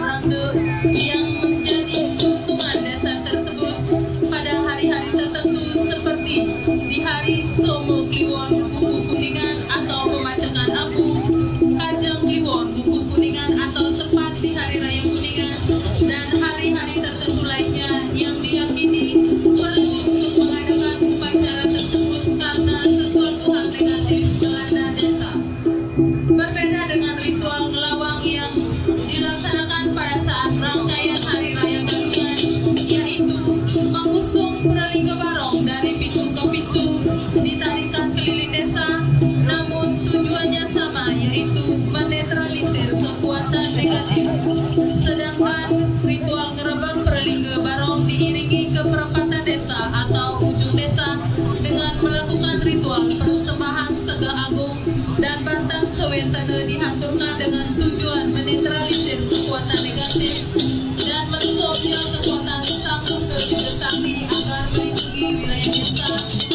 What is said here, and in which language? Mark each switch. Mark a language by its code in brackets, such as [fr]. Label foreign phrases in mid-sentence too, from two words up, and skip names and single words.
[id] rangga yang menjadi susungan desa tersebut pada hari-hari tertentu seperti di hari Somo Kliwon Buku Kuningan atau pemacakan abu, Kajang Kliwon Buku Kuningan atau tepat di Hari Raya Kuningan, dan hari-hari tertentu lainnya yang diyakini perlu untuk mengadakan upacara tersebut karena sesuatu hal negatif melanda desa. Berbeda dengan ritual ngelawang yang dilaksanakan pada saat rangkaian Hari Raya Galungan, yaitu mengusung pralingga barong dari pintu ke pintu, ditarikan keliling desa, namun tujuannya sama, yaitu menetralisir kekuatan negatif. Sedangkan ritual ngerebek pralingga barong diiringi ke perempatan desa atau ujung desa dengan melakukan ritual persembahan Sega Agung dan Bantang Sewentana dihanturkan dengan tujuan menetralisir kekuatan negatif dan mensomnya kekuatan Sang Buka Juga Sakti agar melindungi wilayah desa.